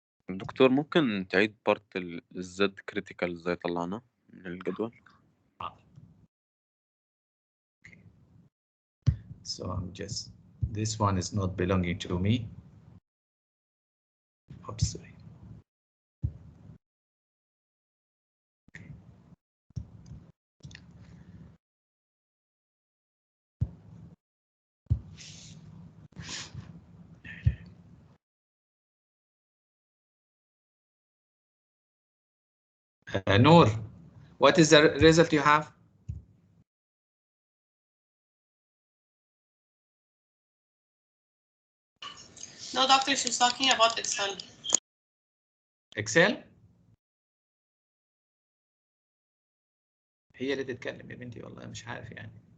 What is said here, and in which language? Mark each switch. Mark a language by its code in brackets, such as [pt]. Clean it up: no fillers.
[ar] دكتور ممكن تعيد بارت الزد كريتيكال ازاي طلعنا من الجدول؟ [en] So I'm just, this one is not belonging to me. Oops, sorry. Noor, what is the result you have? No, doctor, she's talking about Excel. [ar] Excel؟ هي اللي تتكلم يا بنتي والله مش عارف يعني.